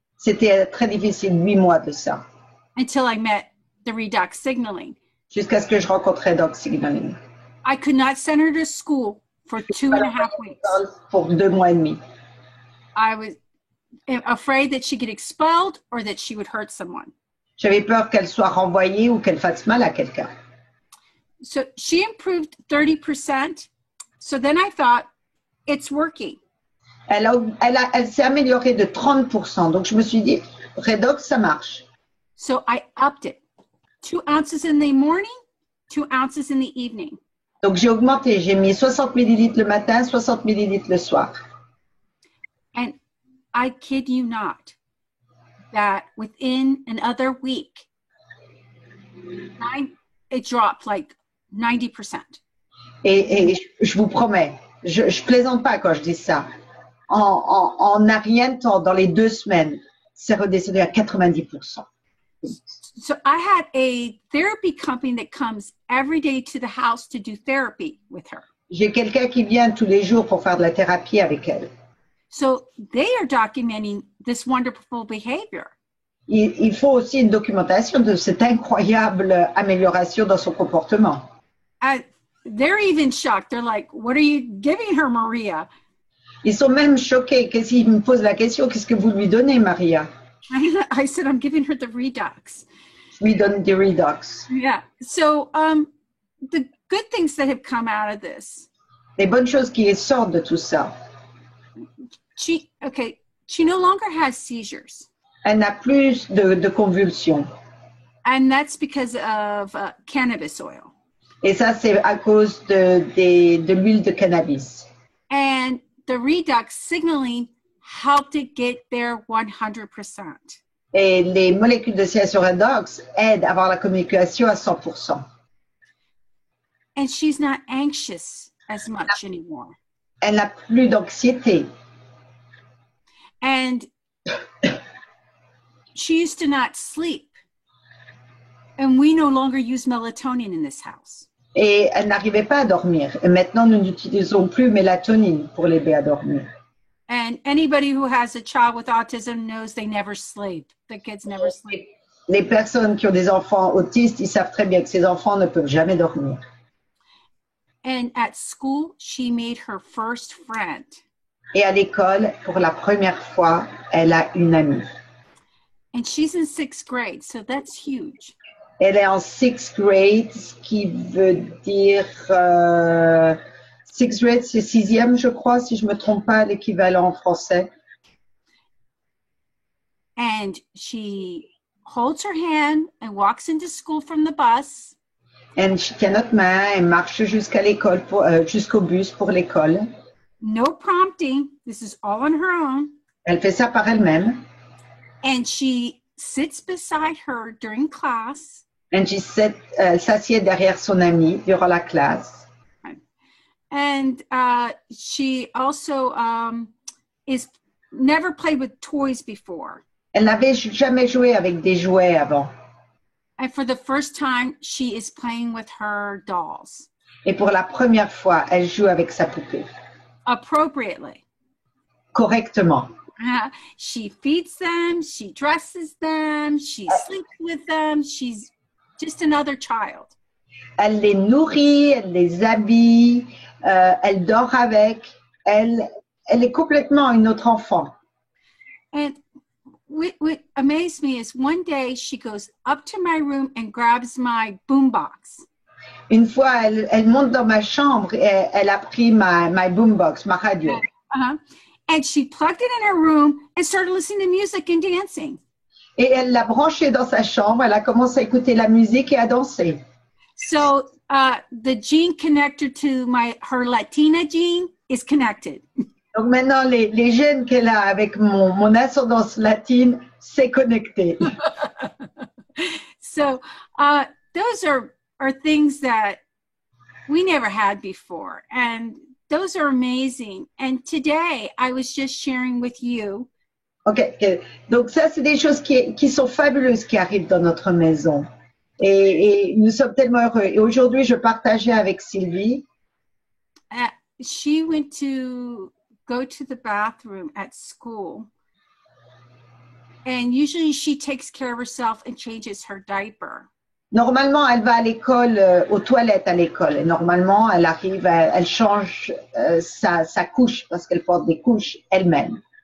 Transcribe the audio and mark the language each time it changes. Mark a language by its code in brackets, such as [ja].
[fr] C'était très difficile, 8 mois de ça. [en] Until I met the redox signaling. [fr] Jusqu'à ce que je rencontrais Doc Signaling. [en] I could not send her to school for 2.5 weeks. [fr] Pour 2 mois et demi. [en] I was afraid that she'd get expelled or that she would hurt someone. [fr] J'avais peur qu'elle soit renvoyée ou qu'elle fasse mal à quelqu'un. [en] So she improved 30%. So then I thought, it's working. [fr] Elle s'est améliorée de 30%. Donc je me suis dit, Redox, ça marche. [en] So I upped it. 2 ounces in the morning, 2 ounces in the evening. [fr] Donc j'ai augmenté, j'ai mis 60 millilitres le matin, 60 millilitres le soir. [en] And I kid you not, that within another week, it dropped like 90%. [fr] Et je vous promets, je plaisante pas quand je dis ça. En un rien de temps, dans les 2 semaines, c'est redescendu à 90%. [en] So I had a therapy company that comes every day to the house to do therapy with her. [fr] J'ai quelqu'un qui vient tous les jours pour faire de la thérapie avec elle. [en] So they are documenting this wonderful behavior. [fr] Il faut aussi une documentation de cette incroyable amélioration dans son comportement. [en] They're even shocked. They're like, what are you giving her, Maria? [fr] Ils sont même choqués. Ils me posent la question, qu'est-ce que vous lui donnez, Maria? [en] I said, I'm giving her the Redox. [fr] Je lui donne du Redox. [en] Yeah. So the good things that have come out of this. [fr] Les bonnes choses qui sortent de tout ça. [en] She no longer has seizures. [fr] Elle n'a plus de convulsions. [en] And that's because of cannabis oil. [fr] Et ça, c'est à cause de l'huile de cannabis. [en] And the Redox signaling helped it get there 100%. [fr] Et les molécules de stimulation redox aident à avoir la communication à 100%. [en] And she's not anxious as much anymore. [fr] Elle n'a plus d'anxiété. [en] And she used to not sleep. And we no longer use melatonin in this house. [fr] Et elle n'arrivait pas à dormir. Et maintenant, nous n'utilisons plus mélatonine pour l'aider à dormir. [en] And anybody who has a child with autism knows they never sleep. The kids never sleep. [fr] Les personnes qui ont des enfants autistes, ils savent très bien que ces enfants ne peuvent jamais dormir. [en] And at school, she made her first friend. [fr] Et à l'école, pour la première fois, elle a une amie. [en] And she's in 6th grade, so that's huge. [fr] Elle est en 6th grade, ce qui veut dire 6th grade, c'est 6e, je crois, si je me trompe pas, l'équivalent en français. [en] And she holds her hand and walks into school from the bus. [fr] Elle tient notre main, elle marche jusqu'à l'école, jusqu'au bus pour l'école. [en] No prompting. This is all on her own. [fr] Elle fait ça par elle-même. [en] And she sits beside her during class. [fr] Elle s'assied derrière son amie durant la classe. [en] And she also is never played with toys before. [fr] Elle n'avait jamais joué avec des jouets avant. [en] And for the first time, she is playing with her dolls. [fr] Et pour la première fois, elle joue avec sa poupée. [en] Appropriately. [fr] Correctement. [en] She feeds them, she dresses them, she sleeps with them. She's just another child. [fr] Elle les nourrit, elle les habille, elle dort avec. Elle est complètement une autre enfant. [en] And what amazed me is one day she goes up to my room and grabs my boombox. [fr] Une fois, elle monte dans ma chambre et elle a pris [en] my boombox, [fr] ma radio. [en] And she plugged it in her room and started listening to music and dancing. [fr] Et elle l'a branchée dans sa chambre, elle a commencé à écouter la musique et à danser. [en] So the gene connector to her Latina gene is connected. [fr] Donc maintenant, les gènes qu'elle a avec mon ascendance latine, c'est connecté. [en] So those are things that we never had before. And those are amazing. And today I was just sharing with you. Okay. [fr] Donc ça, c'est des choses qui sont fabuleuses qui arrivent dans notre maison. Et nous sommes tellement heureux. Et aujourd'hui, je partageais avec Sylvie. [en] She went to go to the bathroom at school. And usually she takes care of herself and changes her diaper. [fr] Normalement, elle va à l'école, aux toilettes à l'école. Et normalement, elle arrive, elle change sa couche parce qu'elle porte des couches elle-même.